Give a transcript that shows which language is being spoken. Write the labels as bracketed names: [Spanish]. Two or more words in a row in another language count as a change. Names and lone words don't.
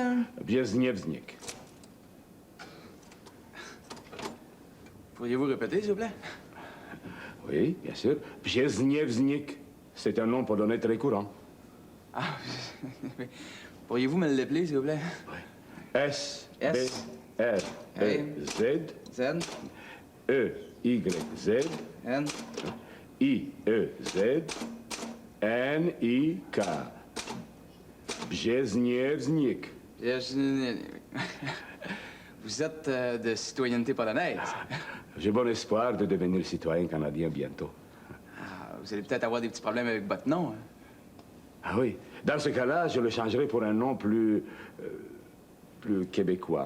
[French] Biezniewznik. Pourriez-vous répéter, s'il vous plaît? Oui, bien sûr. Biezniewznik. C'est un nom pour donner très courant. Ah, pourriez-vous me l'appeler, s'il vous plaît? S, B, R, E, Z, Z, E, Y, Z, N, I, E, Z, N, I, K. Biezniewznik. Vous êtes de citoyenneté polonaise. J'ai bon espoir de devenir citoyen canadien bientôt. Ah, vous allez peut-être avoir des petits problèmes avec votre nom. Hein? Ah oui. Dans ce cas-là, je le changerai pour un nom plus québécois.